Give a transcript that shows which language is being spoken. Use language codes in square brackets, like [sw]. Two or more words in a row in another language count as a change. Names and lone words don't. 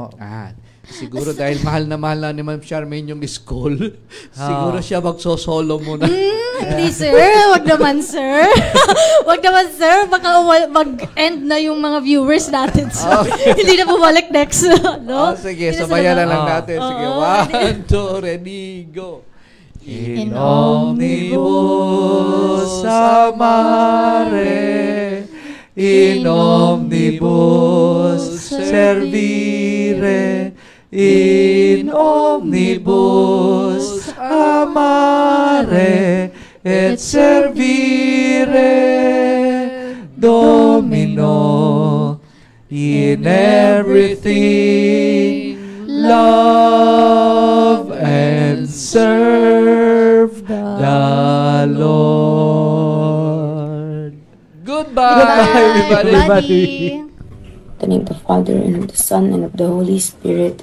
[tl] Siguro dahil mahal na ni Ma'am Charmaine yung school, siguro siya magsosolo muna. Hindi, sir. Wag naman, sir. Baka mag-end na yung mga viewers natin. So, hindi na bumalik next. No? Sige, sabayan na lang natin. Sige, 1, 2, [en] ready, go. [la] In omnibus amare, in omnibus servire, in omnibus amare et servire, [en] Domino, in everything love and serve the Lord. Goodbye, everybody. In the name of the Father, and of the Son, and of the Holy Spirit.